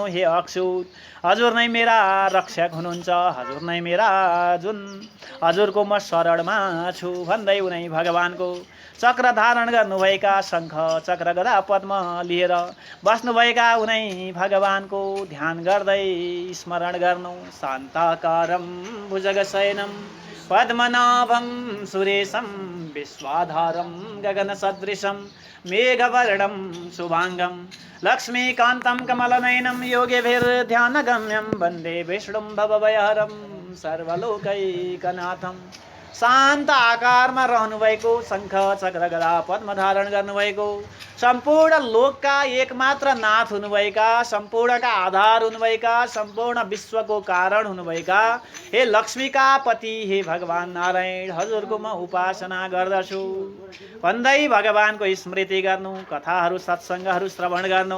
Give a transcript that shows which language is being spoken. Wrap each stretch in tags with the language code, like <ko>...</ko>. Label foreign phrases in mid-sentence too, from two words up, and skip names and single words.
<ne>हे अच्युत, हजुर नै मेरा रक्षक हुनुहुन्छ, हजुर नै मेरा हजुरको म शरणमा छु भन्दै उनै भगवानको चक्र धारण गर्नुभएका शङ्ख चक्र गदा पद्म लिएर बस्नुभएका उनै भगवानको ध्यान गर्दै स्मरण गर्नु।</ne> <sa>शान्ताकारं भुजगशयनं पद्मनाभं सुरेशं विश्वाधारं गगनसदृशं मेघवर्णं शुभांगं लक्ष्मीकान्तं कमलनयनं योगिभिर्ध्यानगम्यं वन्दे विष्णुं भवभयहरं सर्वलोकैकनाथं।</sa> <ne>शान्त आकारमा रहनुभएको, शङ्ख चक्र गदा पद्म धारण गर्नुभएको, सम्पूर्ण लोकका एकमात्र नाथ हुनुभएका, सम्पूर्णका आधार हुनुभएका, सम्पूर्ण विश्वको कारण हुनुभएका हे लक्ष्मीका पति हे भगवान नारायण, हजुरको म उपासना गर्दछु भन्दै भगवानको स्मृति गर्नु, कथाहरू सत्सङ्गहरू श्रवण गर्नु।</ne>